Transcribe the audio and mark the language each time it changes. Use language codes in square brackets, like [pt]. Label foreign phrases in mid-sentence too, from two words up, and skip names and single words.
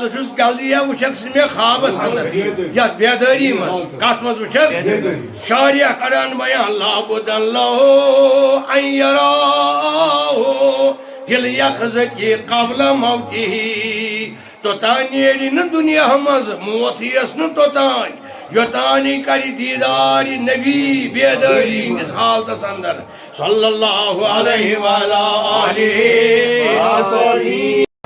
[ks] چھُس جلدی وٕچھکھ ژٕ مےٚ خوابس اندر یتھ بیدٲری منٛز کتھ منٛز وٕچھکھ شاریہ کران بیان [ar] لابدن لہو ان یراہو فی الیقظتی قبل موتہ [ks] توٚتانۍ نیرِ نہٕ دُنیا منٛز موت یِیَس نہٕ توٚتانۍ یوٚتانۍ کری دیدار نبی بیداری ہندس حالتس اندر [ar] صلی اللہ علیہ وآلہ